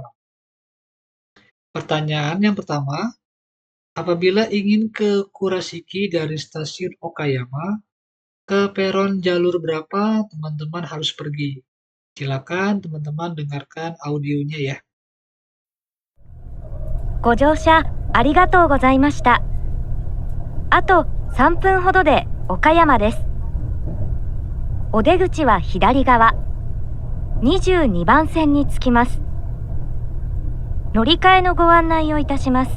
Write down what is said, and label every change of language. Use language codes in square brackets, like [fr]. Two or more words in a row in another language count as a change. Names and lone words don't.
[id] Pertanyaan yang pertama, apabila ingin ke Kurashiki dari stasiun Okayama, ke peron jalur berapa teman-teman harus pergi? Silakan teman-teman dengarkan audionya ya. [ja] ご乗車ありがとうございました。あと3分ほどで岡山です。お出口は左側、22番線に着きます。乗り換えのご案内をいたします。